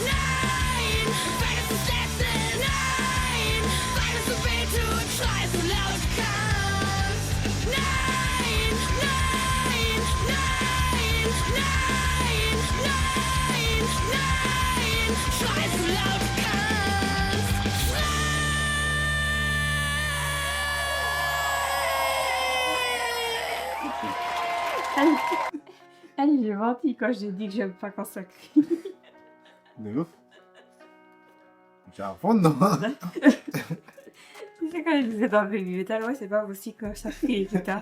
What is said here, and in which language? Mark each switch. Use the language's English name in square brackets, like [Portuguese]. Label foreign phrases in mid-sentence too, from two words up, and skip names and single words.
[German] Nein, weil es das Letzte ist. Nein, weil es so weh tut, schrei so laut du kannst. Nein, nein, nein, nein, nein, nein, schrei so laut du kannst. [French] Allez, j'ai menti quand j'ai dit que j'aime pas quand ça crie. De ouf. J'ai un fond dedans. Tu sais, quand je disais dans Baby Metal, ouais, c'est pas aussi que ça crie, etc.